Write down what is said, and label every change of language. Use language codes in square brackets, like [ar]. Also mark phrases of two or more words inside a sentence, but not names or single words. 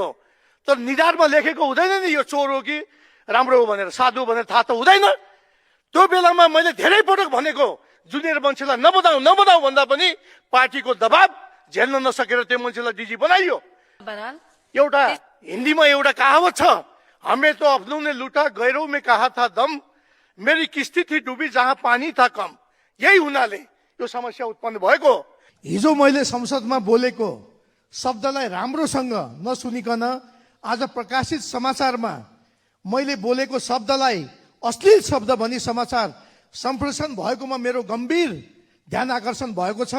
[ne] तर निधारमा लेखेको हुँदैन नि यो चोर हो कि राम्रो हो भनेर, साधु भनेर थाहा त हुँदैन। त्यो बेलामा मैले धेरै पटक भनेको जुनियर मान्छेलाई नबनाऊ नबनाऊ भन्दा पनि पार्टीको दबाब झेल्न नसकेर त्यो मान्छेलाई डिजी बनाइयो। एउटा हिन्दीमा एउटा कहावत छ, [hi] हमें तो अपनों ने लूटा गैरों में कहा था दम, मेरी किस्ती थी डुबी जहां पानी था कम। [ne] यही हुनाले यो समस्या उत्पन्न भएको। हिजो मैले संसदमा बोलेको शब्दलाई राम्रोसँग नसुनिकन आज प्रकाशित समाचारमा मैले बोलेको शब्दलाई अश्लील शब्द भनी समाचार सम्प्रेषण भएकोमा मेरो गम्भीर ध्यान आकर्षण भएको छ।